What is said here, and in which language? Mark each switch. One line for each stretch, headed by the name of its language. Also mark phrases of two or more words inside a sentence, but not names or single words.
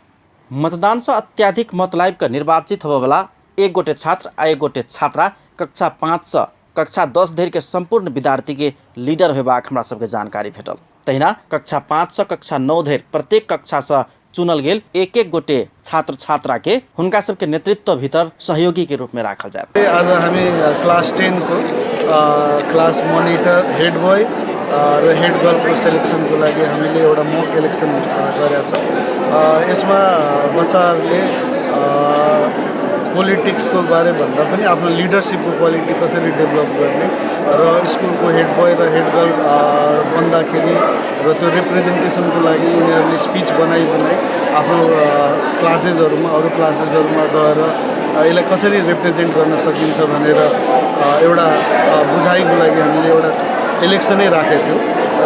Maithili: मतदान से अत्याधिक मत लाइब कऽ निर्वाचित होबय वाला एक गोटे छात्र आ एक गोटे छात्रा कक्षा 5 से कक्षा 10 धरि के संपूर्ण विद्यार्थी के लीडर होबाक हमरा सबके जानकारी भेटल। तहिना कक्षा 5 से कक्षा 9 धरि प्रत्येक कक्षा से चुनल गेल एक गोटे छात्र छात्रा के हुनका सबके नेतृत्व भीतर सहयोगी के रूप में राखल जाए।
Nepali: आज हामी क्लास 10 को
English: class monitor, head boy
Nepali: र
English: head girl
Nepali: को सिलेक्शन को लागि हामीले एउटा
English: mock election
Nepali: गरेका छौँ। यसमा बच्चाहरूले पोलिटिक्स को बारे भन्दा पनि आफ्नो लिडरशिप को क्वालिटी कसरी डेभलप गर्ने र स्कूल को
English: head boy
Nepali: र
English: head girl
Nepali: बन्दाखेरि र त्यो रिप्रेजेन्टेसन को लागि उनीहरूले स्पीच बनाई आफ्नो क्लासेसहरुमा, अरू क्लासेसहरुमा गएर यसलाई कसरी रिप्रेजेन्ट गर्न सकिन्छ भनेर एउटा बुझाइको लागि हामीले एउटा इलेक्सनै राखेको थियौँ।